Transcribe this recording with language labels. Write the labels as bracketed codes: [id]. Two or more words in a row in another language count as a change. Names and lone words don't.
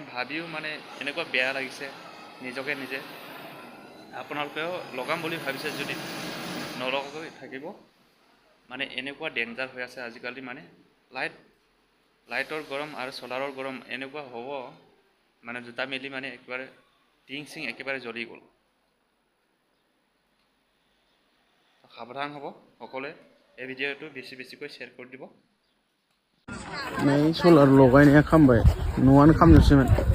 [as] ভাবিও মানে এনেকুৱা বেয়া লাগিছে নিজে আপোনালোকেও লগাম বুলি ভাবিছে যদি নলগাকৈ থাকিব মানে এনেকুৱা ডেঞ্জাৰ হৈ আছে আজিকালি মানে লাইটৰ গৰম আৰু সোলাৰৰ গৰম এনেকুৱা হ'ব মানে দুটা মিলি মানে একেবাৰে টিং চিং একেবাৰে জ্বলি গ'ল সাৱধান হ'ব সকলোৱে এই ভিডিঅ'টো বেছিকৈ শ্বেয়াৰ কৰি দিব [brx] नै सलार लगायनाया खामबाय न'आनो खामजोबसैमोन